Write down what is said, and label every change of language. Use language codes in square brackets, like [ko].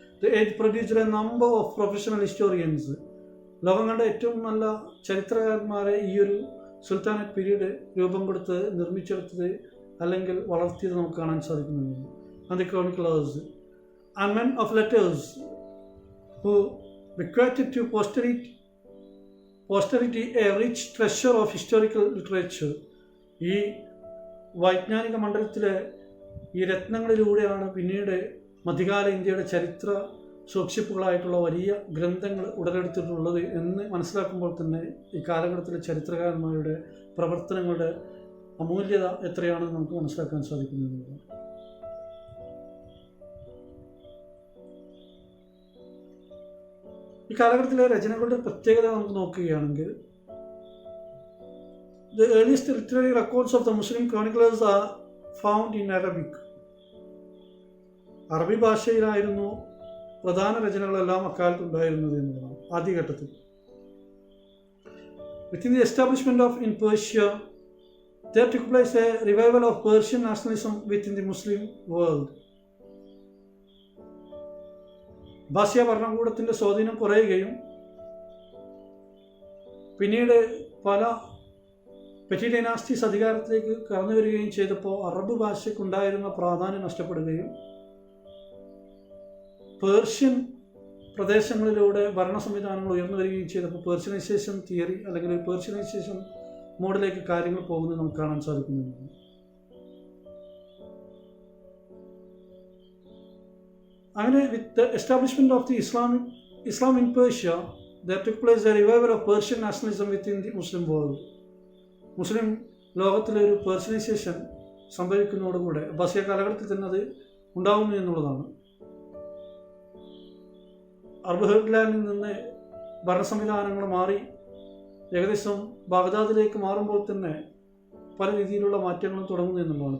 [en] The age produced a number of professional historians. [ml] ലോകം കണ്ട ഏറ്റവും നല്ല ചരിത്രകാരന്മാരെ ഈ ഒരു സുൽത്താനേറ്റ് പീരീഡ് രൂപം കൊടുത്തത്, നിർമ്മിച്ചെടുത്തത് അല്ലെങ്കിൽ വളർത്തിയത് നമുക്ക് കാണാൻ സാധിക്കുന്നു. [en] And the chroniclers and men of letters who bequeathed to posterity a rich treasure of historical literature. [ml] ഈ വൈജ്ഞാനിക മണ്ഡലത്തിലെ ഈ രത്നങ്ങളിലൂടെയാണ് പിന്നീട് മധ്യകാല ഇന്ത്യയുടെ ചരിത്ര സൂക്ഷിപ്പുകളായിട്ടുള്ള വലിയ ഗ്രന്ഥങ്ങൾ ഉടലെടുത്തിട്ടുള്ളത് എന്ന് മനസ്സിലാക്കുമ്പോൾ തന്നെ ഈ കാലഘട്ടത്തിലെ ചരിത്രകാരന്മാരുടെ പ്രവർത്തനങ്ങളുടെ അമൂല്യത എത്രയാണെന്ന് നമുക്ക് മനസ്സിലാക്കാൻ സാധിക്കുന്നു. ഈ കാലഘട്ടത്തിലെ രചനകളുടെ പ്രത്യേകത നമുക്ക് നോക്കുകയാണെങ്കിൽ [en] the earliest literary records of the Muslim chroniclers are found in Arabic. [ml] അറബി ഭാഷയിലായിരുന്നു പ്രധാന രചനകളെല്ലാം അക്കാലത്ത് ഉണ്ടായിരുന്നത് എന്നതാണ് ആദ്യഘട്ടത്തിൽ. [en] Within the establishment of in Persia, there took place a revival of Persian nationalism within the Muslim world. [ml] ഭാഷ്യ ഭരണകൂടത്തിൻ്റെ സ്വാധീനം കുറയുകയും പിന്നീട് പല പെറ്റി ഡൈനാസ്റ്റീസ് അധികാരത്തിലേക്ക് കടന്നു വരികയും ചെയ്തപ്പോൾ അറബ് ഭാഷയ്ക്കുണ്ടായിരുന്ന പ്രാധാന്യം നഷ്ടപ്പെടുകയും പേർഷ്യൻ പ്രദേശങ്ങളിലൂടെ ഭരണ സംവിധാനങ്ങൾ ഉയർന്നു വരികയും ചെയ്തപ്പോൾ പേർഷ്യനൈസേഷൻ തിയറി അല്ലെങ്കിൽ പേർഷ്യനൈസേഷൻ മോഡിലേക്ക് കാര്യങ്ങൾ പോകുന്നത് നമുക്ക് കാണാൻ സാധിക്കുന്നുണ്ട്. [en] അങ്ങനെ with the establishment of the Islam in Persia there took place a revival of Persian nationalism within the Muslim world. മുസ്ലിം [ml] ലോകത്തിലെ ഒരു പേഴ്സണൈസേഷൻ സംഭവിക്കുന്നതോടുകൂടെ അബ്ബാസിയ കാലഘട്ടത്തിൽ തന്നെ അത് ഉണ്ടാകുന്നു എന്നുള്ളതാണ്. അറബ് ഹെർലാൻഡിൽ നിന്ന് ഭരണ സംവിധാനങ്ങൾ മാറി ഏകദേശം ബാഗ്ദാദിലേക്ക് മാറുമ്പോൾ തന്നെ പല രീതിയിലുള്ള മാറ്റങ്ങളും തുടങ്ങുന്നു എന്നുള്ളതാണ്.